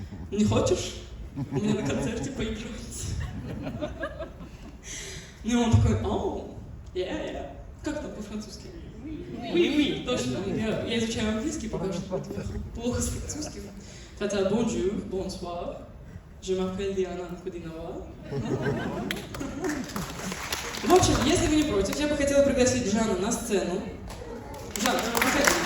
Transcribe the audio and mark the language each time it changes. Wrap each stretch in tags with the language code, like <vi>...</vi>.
<ru>Не хочешь у меня на концерте поиграть? И он такой, оу, yeah. Как там по-французски? Oui, точно. Я изучаю английский, пока что плохо с французским. Это</ru> <fr>bonjour, bonsoir. Je m'appelle Диана Анкудинова.</fr> <ru>В общем, если вы не против, я бы хотела пригласить Жана на сцену. Жан, выходи.</ru>